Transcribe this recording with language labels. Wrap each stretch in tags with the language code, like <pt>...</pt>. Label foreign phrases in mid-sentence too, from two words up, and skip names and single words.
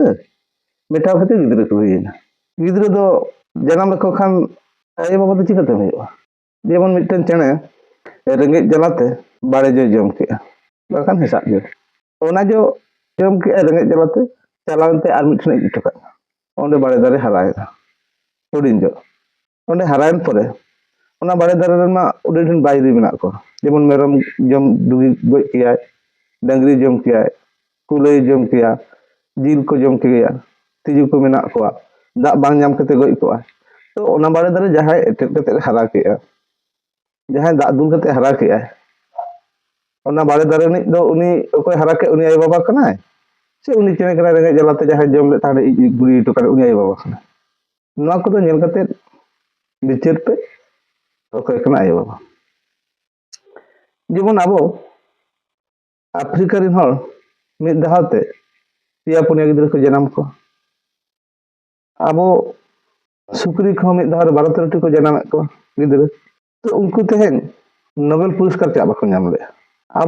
<sat>मेटा खते गिदरे को होइना गिदरे दो जन्म को खान आयो बाबा तो चिकते होइबा जेमन मिटन चेने रेंगे जलाते बाड़े जो जम के बाखान हिसाब जो ओना जो जम के रेंगे जलाते चलावते आर मिटने इटका ओंडे बाड़े दारे हरायना हुडिन जो ओंडे हरायन परे ona bare dare ma udin bayri menak ko jemon merom jom dugi goj kiya dangri jom kiya kulay jom kiya jil ko jom kiya tiju ko menak ko dak bang nyam kate goj ko to ona bare dare jahai etet kate hara kiya jahai dak dul kate hara kiya ona bare dare ni do uni okoy hara ke uni ayo baba kana se uni chene kana renge jalate jahai jom le tane guri to kare uni ayo baba kana noa ko do nyel kate bicer pe oke kena ayo baba जेमन आबो आफ्रिका रिन हर मिद दहाते पिया पुनिया गिदरा को जन्म को आबो सुक्री को मिद दहार 12-13 को जन्म को गिदरा तो उनको तेहन नोबेल पुरस्कार चा बाको नाम ले आबो</sat>